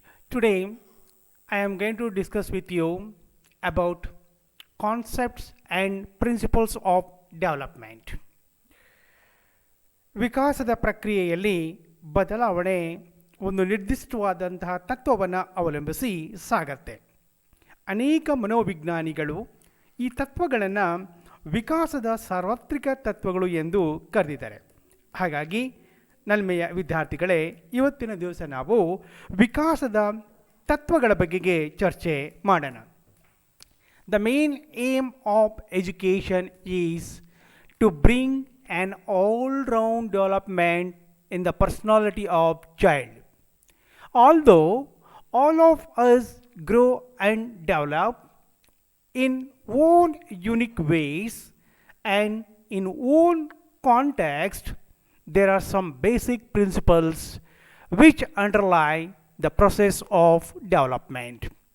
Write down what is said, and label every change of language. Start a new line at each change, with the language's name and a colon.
English: Today, I am going to discuss with you about concepts and principles of development.
Kannada: ವಿಕಾಸದ ಪ್ರಕ್ರಿಯೆಯಲ್ಲಿ ಬದಲಾವಣೆ ಒಂದು ನಿರ್ದಿಷ್ಟವಾದಂತಹ ತತ್ವವನ್ನು ಅವಲಂಬಿಸಿ ಸಾಗತ್ತೆ. ಅನೇಕ ಮನೋವಿಜ್ಞಾನಿಗಳು ಈ ತತ್ವಗಳನ್ನು ವಿಕಾಸದ ಸಾರ್ವತ್ರಿಕ ತತ್ವಗಳು ಎಂದು ಕರೆದಿದ್ದಾರೆ. ಹಾಗಾಗಿ ನಲ್ಮೆಯ ವಿದ್ಯಾರ್ಥಿಗಳೇ, ಇವತ್ತಿನ ದಿವಸ ನಾವು ವಿಕಾಸದ ತತ್ವಗಳ ಬಗೆಗೆ ಚರ್ಚೆ ಮಾಡೋಣ.
English: The main aim of education is to bring an all-round development in the personality of child. Although all of us grow and develop in own unique ways and in own context, there are some basic principles which underlie the process of development.